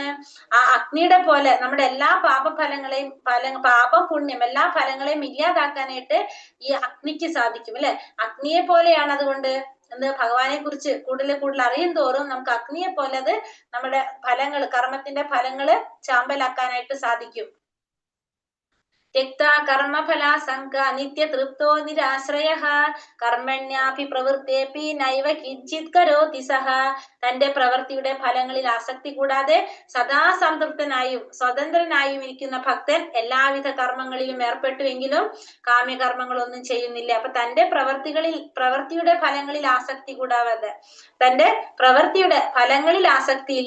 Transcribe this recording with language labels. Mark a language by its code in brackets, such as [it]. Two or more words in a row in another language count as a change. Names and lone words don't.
[ml] ആ അഗ്നിയുടെ പോലെ നമ്മുടെ എല്ലാ പാപഫലങ്ങളെയും പാപം പുണ്യം എല്ലാ ഫലങ്ങളെയും ഇല്ലാതാക്കാനായിട്ട് ഈ അഗ്നിക്ക് സാധിക്കും അല്ലെ? അഗ്നിയെ പോലെയാണ്. അതുകൊണ്ട് ഭഗവാനെ കുറിച്ച് കൂടുതൽ അറിയും തോറും നമുക്ക് അഗ്നിയെ പോലെ അത് നമ്മുടെ ഫലങ്ങൾ കർമ്മത്തിന്റെ ഫലങ്ങള് ചാമ്പലാക്കാനായിട്ട് സാധിക്കും. [sa] त्यक्ता कर्मफलासङ्ग नित्यतृप्तो निराश्रयः കർമ്മണ്യാപി പ്രവൃത്തേപി നൈവ കിഞ്ചിത് കരോതി സഹ. [ml] തന്റെ പ്രവൃത്തിയുടെ ഫലങ്ങളിൽ ആസക്തി കൂടാതെ സദാ സംതൃപ്തനായും സ്വതന്ത്രനായും ഇരിക്കുന്ന ഭക്തൻ എല്ലാവിധ കർമ്മങ്ങളിലും ഏർപ്പെട്ടുവെങ്കിലും കാമ്യകർമ്മങ്ങളൊന്നും ചെയ്യുന്നില്ല. അപ്പൊ തന്റെ പ്രവൃത്തിയുടെ ഫലങ്ങളിൽ ആസക്തി കൂടാതെ തന്റെ പ്രവൃത്തിയുടെ ഫലങ്ങളിൽ ആസക്തി ഇല്ല.